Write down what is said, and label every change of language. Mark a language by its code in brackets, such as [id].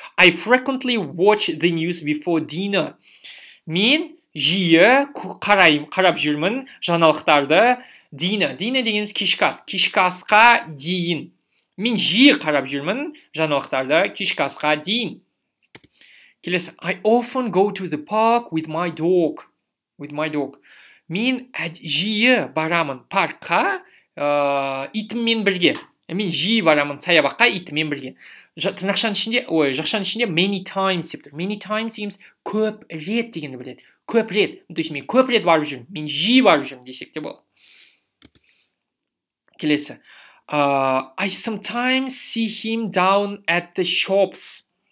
[en] I frequently watch the news before dinner. [kk] Мен жиі қарап жүрмін жаңалықтарды. Dinner дегеніміз кешкі ас. Кешкі асқа дейін. Мен жиі қарап жүрмін жаңалықтарды кешкі асқа дейін. Келесі. [en] I often go to the park with my dog. [kk] Мен жиі барамын паркқа итіммен бірге. Мен жиі барамын саябаққа итіммен бірге. Жақшан ішінде [en] many times [kk] деп тұр. Many times дегеніміз көп рет дегенді біледі. Көп рет. То есть мен көп рет барып жүрмін. Мен жиі барып жүрмін десек те болады. Келесі. [en] I sometimes see him down at the shops.